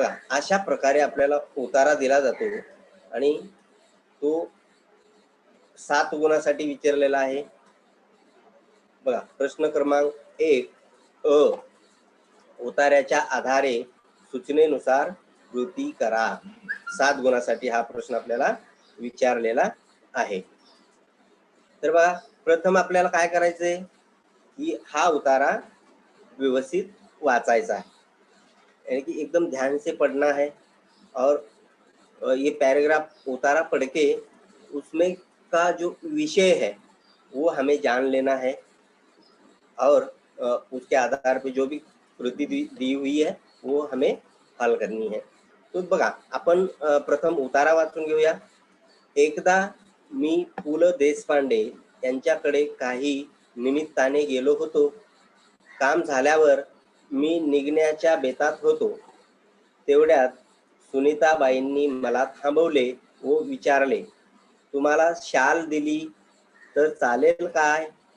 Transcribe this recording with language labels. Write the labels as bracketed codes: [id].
[mr] अशा प्रकारे आपल्याला उतारा दिला जातो आणि तो 7 गुणासाठी विचारलेला आहे. बघा, प्रश्न क्रमांक 1 उतार्याच्या आधारे सूचनेनुसार कृती करा. 7 गुणासाठी हा प्रश्न आपल्याला विचारलेला आहे. तर बघा, प्रथम आपल्याला काय करायचंय की हा उतारा व्यवस्थित वाचायचा [hi] है, यानी कि एकदम ध्यान से पढ़ना है और ये पैराग्राफ उतारा पढ़ के उसमें का जो विषय है वो हमें जान लेना है और उसके आधार पे जो भी कृति दी हुई है वो हमें हल करनी है. [mr] तो बघा, आपण प्रथम उतारा वाचून घेऊया. एकदा मी पु ल देशपांडे यांच्याकडे काही निमित्ताने गेलो होतो. काम झाल्यावर मी निघण्याच्या बेतात होतो. तेवढ्यात सुनीताबाईंनी मला थांबवले व विचारले, तुम्हाला शाल दिली तर चालेल काय?